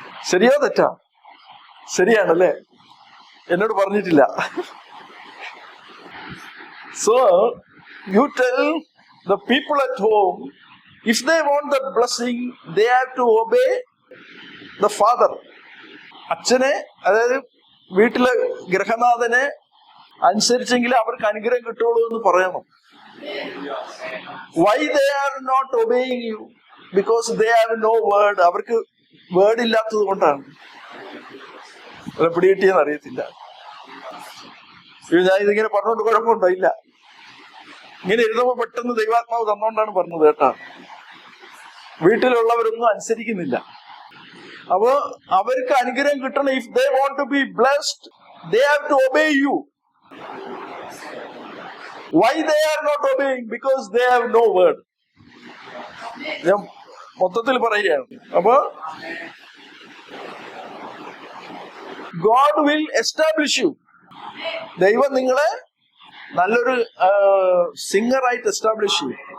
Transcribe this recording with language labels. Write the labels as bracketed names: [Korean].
[Malayalam] ശരിയോ തെറ്റാ? ശരിയാണല്ലേ? എന്നോട് പറഞ്ഞിട്ടില്ല. [English] So you tell the people at home, if they want the blessing, they have to obey the father. [Malayalam] അച്ഛനെ, അതായത് വീട്ടിലെ ഗൃഹനാഥനെ അനുസരിച്ചെങ്കിൽ അവർക്ക് അനുഗ്രഹം കിട്ടുള്ളൂ എന്ന് പറയണം. [English] Why they are not obeying you? Because they have no word. [Malayalam] അവർക്ക് വേർഡ് ഇല്ലാത്തത് കൊണ്ടാണ്. പിടികിട്ടിയെന്ന് അറിയത്തില്ല. ഞാൻ ഇതിങ്ങനെ പറഞ്ഞോണ്ട് കുഴപ്പമുണ്ടോ? ഇല്ല. ഇങ്ങനെ എഴുതുമ്പോ പെട്ടെന്ന് ദൈവാത്മാവ് തന്നോണ്ടാണ് പറഞ്ഞത് കേട്ടാ. വീട്ടിലുള്ളവരൊന്നും അനുസരിക്കുന്നില്ല. അപ്പോ അവർക്ക് അനുഗ്രഹം കിട്ടണം. [English] If they want to be blessed, they have to obey you. Why they are not obeying? Because they have no word. [Malayalam] ഞാൻ മൊത്തത്തിൽ പറയുകയാണ്. [English] അപ്പോ God will establish you. [Malayalam] ദൈവം നിങ്ങളെ നല്ലൊരു സിംഗറായിട്ട് എസ്റ്റാബ്ലിഷ് ചെയ്യും.